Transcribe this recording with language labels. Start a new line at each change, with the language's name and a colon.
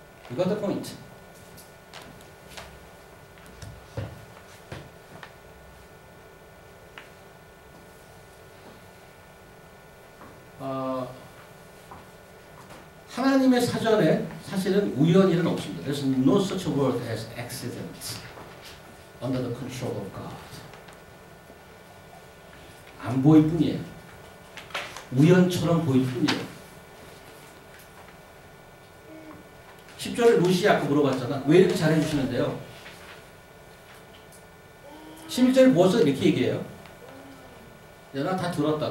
English: You got the point.
Korean: 하나님의 사전에 사실은 우연히는 없습니다.
English: There's no such word as accident under the control of God.
Korean: 안 보일 뿐이에요. 우연처럼 보일 뿐이에요. 10절에 루시 아까 물어봤잖아. 왜 이렇게 잘해주시는데요? 11절에 무엇을 이렇게 얘기해요? 나 다 들었다.